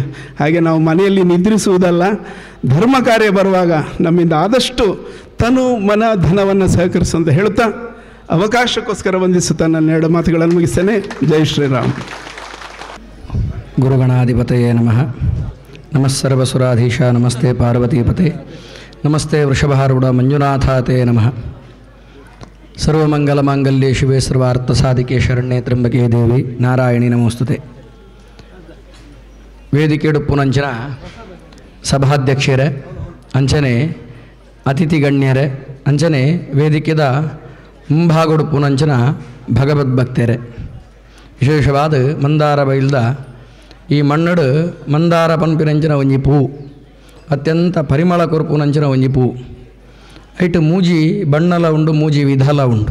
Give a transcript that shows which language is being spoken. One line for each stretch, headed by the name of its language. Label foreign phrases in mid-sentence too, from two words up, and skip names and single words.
Kannada: ಹಾಗೆ ನಾವು ಮನೆಯಲ್ಲಿ ನಿದ್ರಿಸುವುದಲ್ಲ, ಧರ್ಮ ಕಾರ್ಯ ಬರುವಾಗ ನಮ್ಮಿಂದ ಆದಷ್ಟು ತನು ಮನ ಧನವನ್ನು ಸಹಕರಿಸುವಂತ ಹೇಳುತ್ತಾ ಅವಕಾಶಕ್ಕೋಸ್ಕರ ವಂದಿಸುತ್ತಾ ನನ್ನ 2 ಮಾತುಗಳನ್ನು ಮುಗಿಸ್ತೇನೆ. ಜೈ ಶ್ರೀರಾಮ್.
Sanskrit: ಗುರುಗಣಾಧಿಪತಯೇ ನಮಃ. ನಮಸ್ಸರ್ವಸುರಾಧೀಶ ನಮಸ್ತೆ ಪಾರ್ವತೀಪತೆ ನಮಸ್ತೆ ವೃಷಭಾರೂಢ ಮಂಜುನಾಥಾತೆ ನಮಃ. ಸರ್ವಮಂಗಲಮಾಂಗಲ್ಯೆ ಶಿವೆ ಸರ್ವಾರ್ಥಸಾಧಿಕೆ ಶರಣ್ಯೆ ತ್ರ್ಯಂಬಕೆ ದೇವಿ ನಾರಾಯಣಿ ನಮೋಸ್ತುತೆ.
Tulu: ವೇದಿಕೆಡುಪ್ಪುನಂಚಿನ ಸಭಾಧ್ಯಕ್ಷರೇ, ಅಂಚನೆ ಅತಿಥಿ ಗಣ್ಯರೇ, ಅಂಚನೆ ವೇದಿಕೆದ ಮುಂಭಾಗೊಡುಪ್ಪುನಂಚಿನ ಭಗವದ್ಭಕ್ತರೇ, ವಿಶೇಷವಾದ ಮಂದಾರ ಬೈಲ್ದ ಈ ಮಣ್ಣಡು ಮಂದಾರ ಪನ್ಪಿನಂಚಿನ ಒಂಜಿ ಪೂ ಅತ್ಯಂತ ಪರಿಮಳ ಕೊರ್ಪುನಂಚಿನ ಒಂಜಿ ಪೂ ಐಟು ಮೂಜಿ ಬಣ್ಣಲ ಉಂಡು, ಮೂಜಿ ವಿಧಲ ಉಂಡು.